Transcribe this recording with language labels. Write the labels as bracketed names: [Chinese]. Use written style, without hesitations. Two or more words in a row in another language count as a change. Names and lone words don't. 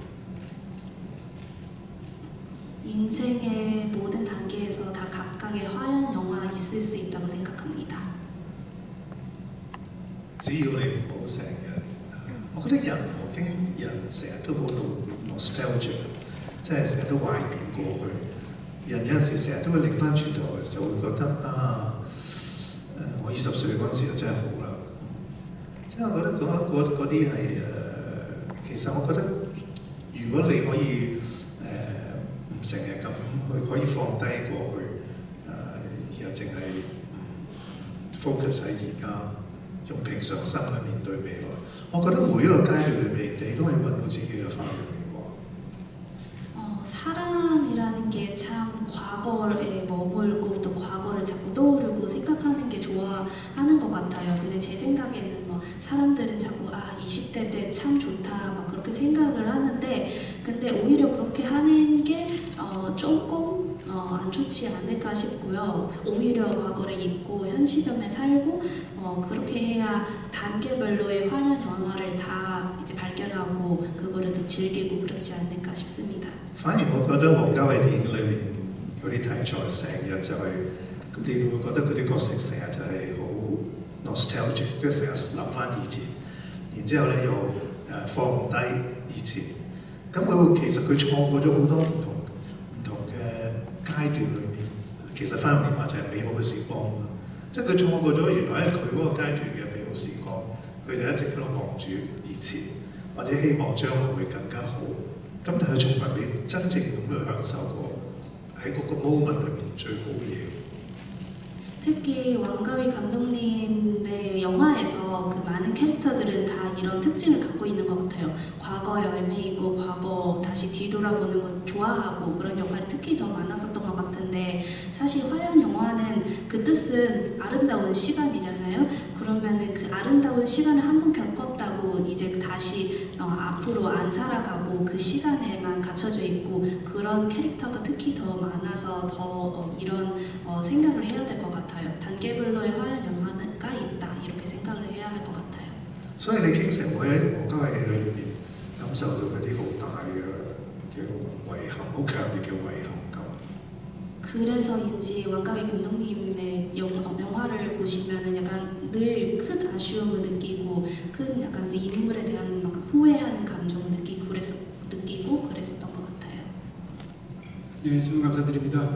[Korean] 인생의 모든 단계에서 다 각각의 화연 영화 있을 수 있다고 생각합니다. [Cantonese] 只要你唔好成日，我覺得人我經人成日都好 nostalgic， 即係成日都懷念過去。人有陣時成日都會擰翻轉頭嘅時候，會覺得我20歲嗰陣時就真係好啦。即係我覺得嗰啲係其實我覺得如果你可以唔成日咁去可以放低過去，而係淨係focus 喺而家。用平常心去面對未來，我覺得每一個階段裏面，你都可以揾到自己嘅花樣年華。 [Korean] 사람이라는 게 참 과거에 머물고 또 과거를 자꾸 떠오르고 생각하는 게 좋아하는 것 같아요. 근데 제 생각에는 뭐 사람들은 자꾸 20대 때 참 좋다 막 그렇게 생각을 하는데 근데 오히려 그렇게 하는 게 조금 안 좋지 않을까 싶고요. 오히려 과거를 잊고 현 시점에 살고 그렇게 해야 단계별로의 화연 영화를 다 이제 발견하고 그거를 더 즐기고 그렇지 않을까 싶습니다. [Cantonese] 反而我覺得王家衛電影裏面嗰啲題材成日就係你會覺得嗰啲角色成日就係好 nostalgic， 即係成日諗翻以前，然之後咧又放唔低以前，咁佢其實佢錯過咗好多唔同嘅階段裏面，其實花樣年華就係美好嘅時光啦。即係佢錯過咗原來喺佢嗰個階段嘅美好時光，佢就一直喺度望住以前，或者希望將來會更加好。咁但係從來未真正咁去享受過喺嗰個 moment 裏面最好嘅嘢。 [Korean] 특히 왕가위 감독님의 영화에서 그 많은 캐릭터들은 다 이런 특징을 갖고 있는 것 같아요. 과거에 얽매이고 과거 다시 뒤돌아보는 것 좋아하고 그런 역할이 특히 더 많았었던 것 같은데 사실 화연 영화는 그 뜻은 아름다운 시간이잖아요. 그러면은 그 아름다운 시간을 한 번 겪었다고 이제 다시 앞으로 안 살아가고 그 시간에만 갇혀져 있고 그런 캐릭터가 특히 더 많아서 더 이런 생각을 해야 될 것 같아요. 단계별로의 화연 영화가 있다 이렇게 생각을 해야 할 것 같아요. [Cantonese] 所以你經常會喺王家衛嘅戲裏面感受到嗰啲好大嘅遺憾，好強烈嘅遺憾感。 [Korean] 그래서인지 왕가위 감독님의 영화를 보시면은 약간 늘 큰 아쉬움을 느끼고 큰 약간 그 인물에 대한 막 후회하는 감정을 느끼고 그랬었던 것 같아요. 네, 질문 감사드립니다.